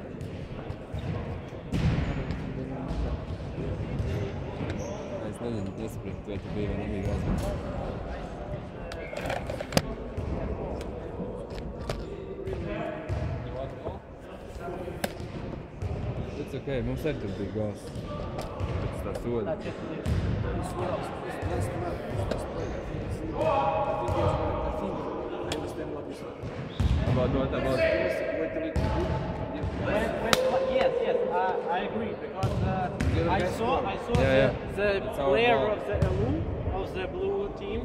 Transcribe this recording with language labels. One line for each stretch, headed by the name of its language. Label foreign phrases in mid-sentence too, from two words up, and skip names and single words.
Latvian: Es nezinu, nesapratu, vai tu bija vai nebija gāzmēs.
English: It's okay,
Latvian: mums arī tur bija gāzs. Pēc tā soda.
English: About what about? Yes, I agree because I saw Yeah, the player of the blue team.